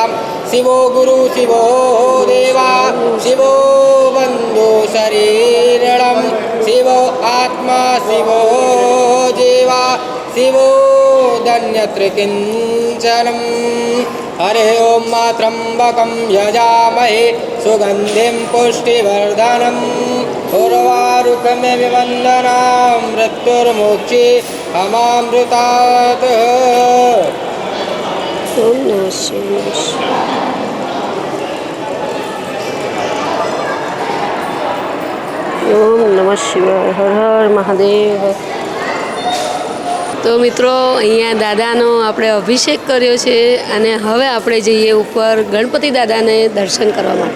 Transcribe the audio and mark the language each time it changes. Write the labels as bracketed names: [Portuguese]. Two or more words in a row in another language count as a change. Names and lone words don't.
[Sanskrit] शिवो गुरु शिवो देवा शिवो बन्धु शरीरणं शिवो आत्मा शिवो जीवा शिवो धन्यत्र किञ्चनम्. हरे ओम त्र्यंबकं यजामहे सुगंधिं पुष्टिवर्धनम् उर्वारुकमिव वन्दनां मृत्युर्मोक्षे अमामृतात्. ઓમ નમઃ શિવાય. ઓમ નમઃ શિવાય. હર હર મહાદેવ. [Gujarati] તો તો મિત્રો અહીંયા દાદાનો આપણે અભિષેક કર્યો છે અને હવે આપણે જઈએ ઉપર ગણપતિ દાદાને દર્શન કરવા માટે.